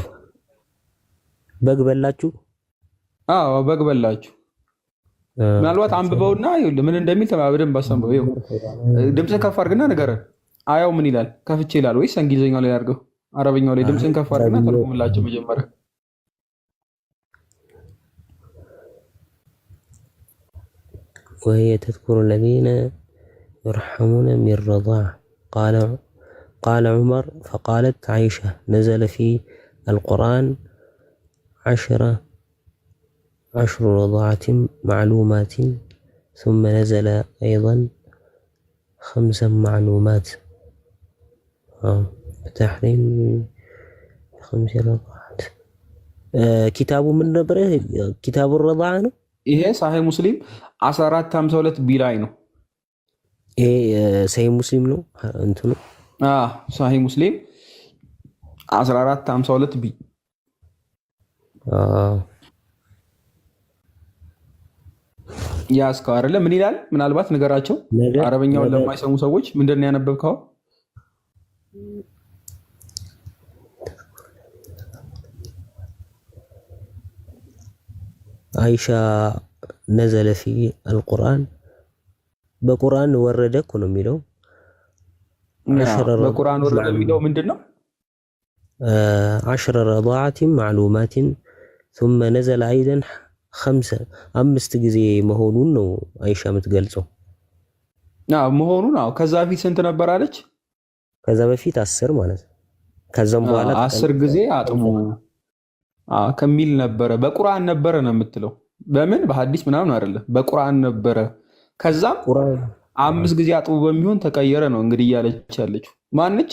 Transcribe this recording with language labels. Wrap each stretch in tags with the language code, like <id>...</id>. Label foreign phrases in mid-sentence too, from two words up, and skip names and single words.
<am>በግ በላችሁ? አዎ በግ በላችሁ። ምናልባት አንብበውና ምን እንደሚል በደንብ አሰምበው። ይኸው ድምፅን ከፍ አድርግና ንገረን። አያው ምን ይላል? ከፍቼ ይላል ወይስ እንግሊዝኛው ላይ አድርገው? አረበኛው ላይ ድምፅን ከፍ አድርግና ተርጉምላቸው መጀመሪያ።</am> <ar>وهي تذكر الذين يرحمون من رضاع قال عمر فقالت عائشة نزل في القرآن 10 رضاعة معلومات ثم نزل أيضا 5 معلومات بتحريم 5 رضاعات. كتاب من نبره كتاب الرضاعة</ar> <am>ነው። ይሄ ሳሂህ ሙስሊም 1452 ቢ ላይ ነው። ይሄ ሳሂህ ሙስሊም ነው እንትኑ። ሳሂህ ሙስሊም 1452 ቢ። ያስከው አይደለ? ምን ይላል? ምናልባት ነገራቸው አረበኛውን ለማይሰሙ ሰዎች ምንድን ነው ያነበብከው? አይሻ</am> <ar>نزل في القرآن</ar> <am>በቁርአን ወረደ እኮ ነው የሚለው። በቁርአን ወረደ የሚለው ምንድነው?</am> <ar>10 رضاعة معلومات ثم نزل أيضا 5</ar> <am>ጊዜ መሆኑን ነው አይሻ የምትገልጸው። መሆኑን ከዛ በፊት ስንት ነበር አለች? ከዛ በፊት 10 ማለት ነው። ከዛም በኋላ 10 ጊዜ አጥሙ ከሚል ነበረ። በቁርአን ነበረ ነው የምትለው። በምን በሐዲስ ምናምን አይደለም፣ በቁርአን ነበረ። ከዛም 5 ጊዜ አጥቡ በሚሆን ተቀየረ ነው እንግዲህ እያለች ያለችው ማነች?</am>